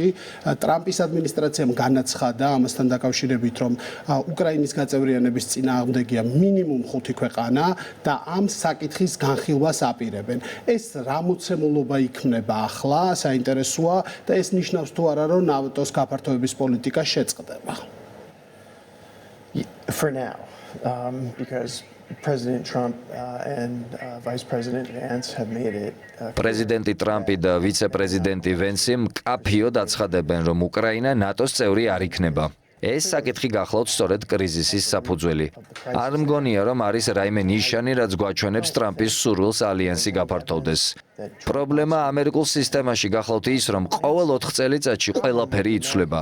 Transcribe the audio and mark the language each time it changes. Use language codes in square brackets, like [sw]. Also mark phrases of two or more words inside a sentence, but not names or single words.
[ka] ტრამპის ადმინისტრაციამ განაცხადა ამასთან დაკავშირებით, რომ უკრაინის გაწევრიანების წინააღმდეგია მინიმუმ 5 ქვეყანა და ამ საკითხის განხილვას აპირებენ. ეს რა მოცემულობა იქნება ახლა, საინტერესოა და ეს ნიშნავს თუ რომ ნატოს გაფართოების პოლიტიკა შეწყდება. [en] For now, because President Trump and Vice President Vance have made it. [ka] პრეზიდენტი ტრამპი და ვიცე-პრეზიდენტი ვენსი მკაფიოდ აცხადებენ, რომ უკრაინა ნატოს წევრი არ იქნება. ეს საკითხი გახლავთ სწორედ კრიზისის საფუძველი. არ მგონია, რომ არის რაიმე ნიშანი, რაც გვაჩვენებს ტრამპის სურვილს ალიანსი გაფართოვდეს. პრობლემა ამერიკულ სისტემაში გახლავთ ის, რომ ყოველ 4 წელიწადში ყველაფერი იცვლება.